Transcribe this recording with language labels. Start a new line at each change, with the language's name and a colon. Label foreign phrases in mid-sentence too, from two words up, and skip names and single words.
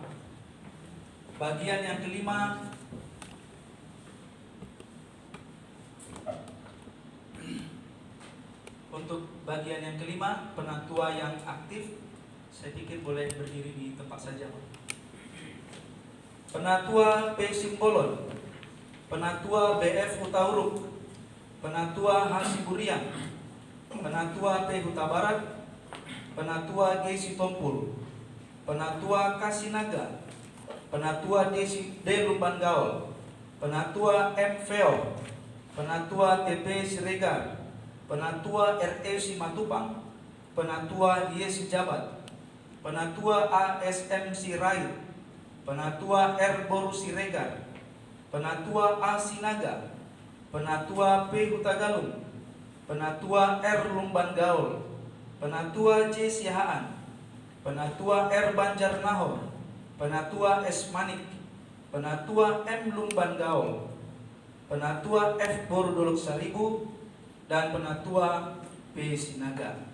Indonesian: Bagian yang kelima, untuk bagian yang kelima, penatua yang aktif, saya pikir boleh berdiri di tempat saja. Penatua P. Simbolon, Penatua BF Hutauruk, Penatua Hasiburian, Penatua P. Huta Barat, Penatua G. Sitompul, Penatua Kasinaga, Penatua D. Lumban Gaul, Penatua M. Feo, Penatua TP Siregar, Penatua RE Simatupang, Penatua YS Jabat, Penatua ASM Sirait, Penatua R Boru Siregar, Penatua A Sinaga, Penatua P Hutagalung, Penatua R Lumban Gaul, Penatua J Siahaan, Penatua R Banjar Nahor, Penatua S Manik, Penatua M Lumban Gaul, Penatua F Boru Dolok Saribu, dan Penatua P. Sinaga.